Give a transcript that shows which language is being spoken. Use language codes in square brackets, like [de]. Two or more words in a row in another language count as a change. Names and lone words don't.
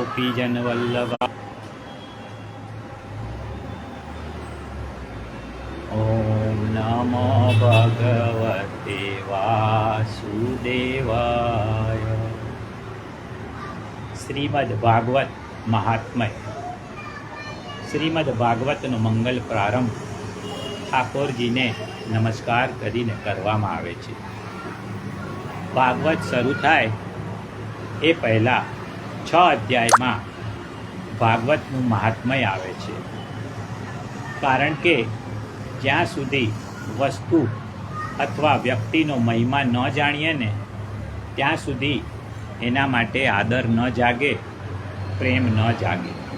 [sa] गोपीजन वल्लभा। ओम नमो भगवते वासुदेवाय। श्रीमद् भागवत महात्म्य। [gu] श्रीमद् भागवतનો મંગલ પ્રારંભ ઠાકોરજીને નમસ્કાર કરીને કરવામાં આવે છે। ભાગવત શરૂ થાય એ પહેલાં 6 અધ્યાયમાં ભાગવતનું મહાત્મ્ય આવે છે, કારણ કે જ્યાં સુધી વસ્તુ અથવા વ્યક્તિનો મહિમા ન જાણીએ ને ત્યાં સુધી એના માટે આદર ન જાગે, પ્રેમ ન જાગે।